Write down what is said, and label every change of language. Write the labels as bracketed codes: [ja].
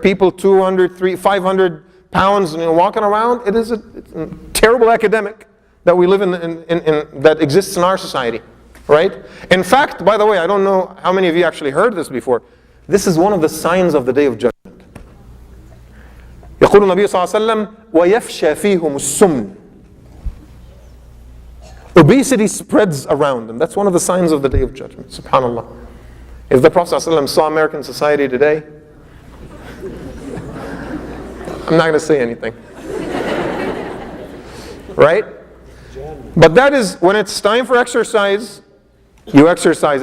[en] People 200, 300, 500 pounds walking around. It's a terrible epidemic that we live in that exists in our society, right? In fact, by the way, I don't know how many of you actually heard this before. This is one of the signs of the Day of Judgment. [ar] يقول النبي صلى الله عليه وسلم ويفشى فيهم السمن. [en] Obesity spreads around them. That's one of the signs of the Day of Judgment. Subhanallah. If the Prophet ﷺ saw American society today, I'm not going to say anything. Right? But that is, when it's time for exercise, you exercise.